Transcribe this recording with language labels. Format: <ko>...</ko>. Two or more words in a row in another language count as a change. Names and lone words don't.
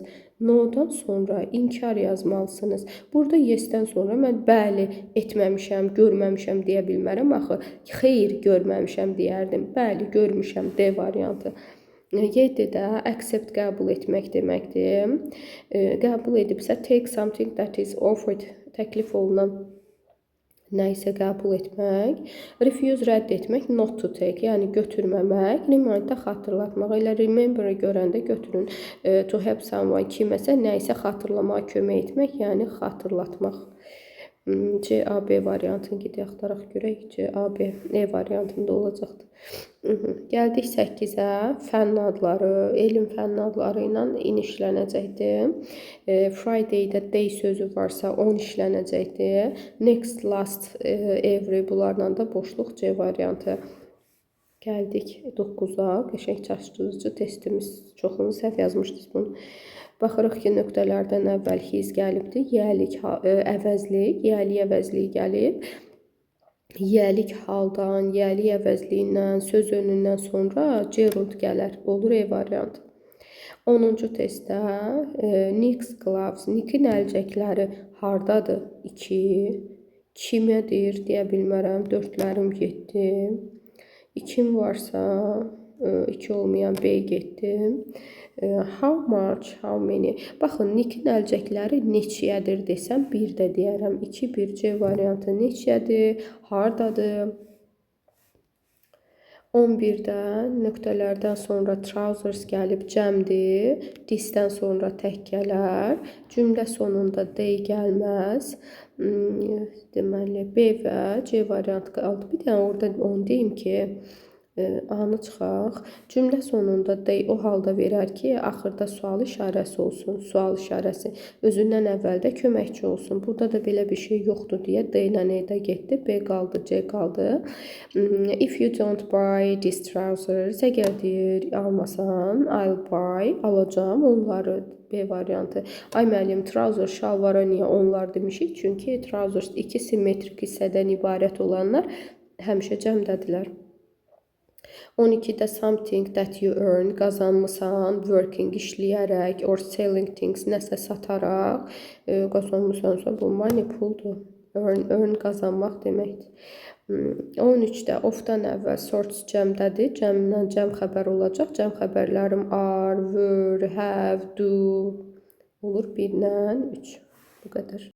<az>No-dan sonra inkar yazmalısınız. Burada yes-dən sonra mən bəli, etməmişəm, görməmişəm deyə bilmərəm. Axı, xeyr, görməmişəm deyərdim. Bəli, görmüşəm, D variantı. 7'də accept qəbul etmək deməkdir.</az> <en>Qəbul edibsə take something that is offered,</en> <az>təklif olunan nəyisə qəbul etmək. Refuse rədd etmək,</az> <en>not to take,</en> <az>yəni götürməmək. Remind-də xatırlatmaq. Elə remember-ı görəndə götürün.</az> <en>To help someone,</en> <az>kiməsə nəyisə xatırlamağa kömək etmək, yəni xatırlatmaq. C, A, B variantını gedək axtaraq görək. C, A, B, E variantında olacaqdır. Gəldik 8'ə. Fənn adları, elm fənn adları ilə işlənəcəkdir. Friday'də day sözü varsa 10 işlənəcəkdir.</az> <en>Next, last, every,</en> <az>bunlarla da boşluq C variantı. Gəldik 9'a. Qəşəng çaşdırıcı testimiz. Çoxunu səhv yazmışdınız bunu. Baxırıq ki, nöqtələrdən əvvəl his gəlibdir. Yəlik, əvəzlik, yəlik əvəzliyi gəlib. Yəlik haldan, yəlik əvəzliyindən, söz önündən sonra gerund gələr. Olur E variantı. 10-cu testdə</az> <en>Nick's gloves,</en> <az>Nick'in əlcəkləri hardadır? 2. Kimədir deyə bilmərəm. 4'lərim getdi. 2'm varsa 2 olmayan B getdi.</az> <en>How much, how many.</en> <az>Baxın, Nick'in əlcəkləri neçəyədir desəm 1 də deyərəm. 2, 1, C variantı neçəyədir, hardadır. 11'də nöqtələrdən sonra trousers gəlib cəmdir. This-dən sonra tək gələr. Cümlə sonunda they gəlməz. Deməli, B və C variantı qaldı. Bir dənə orada onu deyim ki, A-nı çıxaq. Cümlə sonunda they o halda verər ki, axırda sual işarəsi olsun. Sual işarəsi özündən əvvəldə köməkçi olsun. Burada da belə bir şey yoxdur deyə D ilə E-də getdi. B qaldı, C qaldı.</az> <en>If you don't buy these trousers,</en> <az>əgər deyir almasan,</az> <en>I'll buy,</en> <az>alacağım onları. B variantı. Ay müəllim, trouser şalvara niyə onlar demişik? Çünki trousers 2 simmetrik hissədən ibarət olanlar həmişə cəmdədirlər.</az> <en>12'də something that you earn, qazanmısan, working, işləyərək, or selling things,</en> <az>nəsə sataraq, qazanmısansa bu money puldur. Earn qazanmaq deməkdir. 13-də of-dan əvvəl source cəmdədir. Cəmdən cəm xəbər olacaq. Cəm xəbərlərim</az> <en>are, were, have, do</en> <az>olur 1-dən 3. Bu qədər.</az>